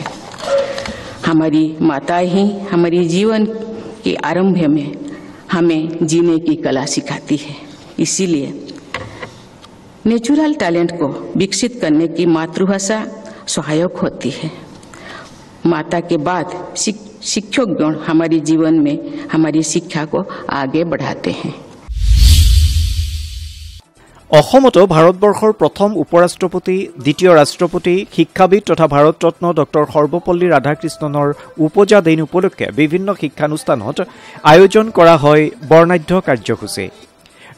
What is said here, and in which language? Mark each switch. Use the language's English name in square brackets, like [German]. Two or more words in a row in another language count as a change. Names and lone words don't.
[Hindi] हमारी माताएं ही हमारे जीवन के आरंभ में हमें जीने की कला सिखाती है। इसीलिए [English] natural talent [Hindi] को विकसित करने की मातृभाषा सहायक होती है। माता के बाद शिक्षक गुण हमारे जीवन में हमारी शिक्षा को आगे बढ़ाते हैं। [Assamese] অসমতো ভাৰতবৰ্ষৰ প্ৰথম উপৰাষ্ট্ৰপতি, দ্বিতীয় ৰাষ্ট্ৰপতি, শিক্ষাবিদ তথা ভাৰতৰত্ন ডক্টৰ সৰ্বপল্লী ৰাধাকৃষ্ণনৰ উপজা দিন উপলক্ষে বিভিন্ন শিক্ষানুষ্ঠানত আয়োজন কৰা হয় বৰ্ণাঢ্য কাৰ্যসূচী।